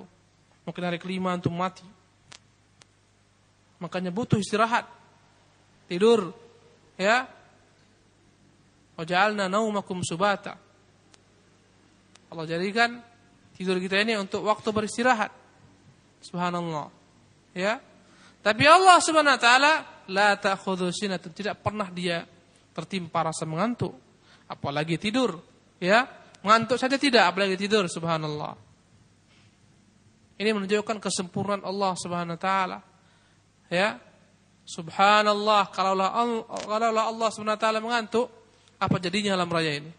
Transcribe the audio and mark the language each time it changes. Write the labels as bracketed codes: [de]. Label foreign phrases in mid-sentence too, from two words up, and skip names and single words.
[id] Mungkin hari kelima antum mati. Makanya butuh istirahat, tidur, ya. [ar] وجعلنا نومكم سباتا. [id] Allah jadikan tidur kita ini untuk waktu beristirahat. Subhanallah. Ya. Tapi [ar] الله سبحانه وتعالى لا تأخذه سنة, [id] tidak pernah dia tertimpa rasa mengantuk, apalagi tidur, ya. Mengantuk saja tidak, apalagi tidur, subhanallah. Ini menunjukkan kesempurnaan [ar] الله سبحانه وتعالى. [id] Ya. Subhanallah, kalaulah [ar] الله سبحانه وتعالى [id] mengantuk, apa jadinya alam raya ini?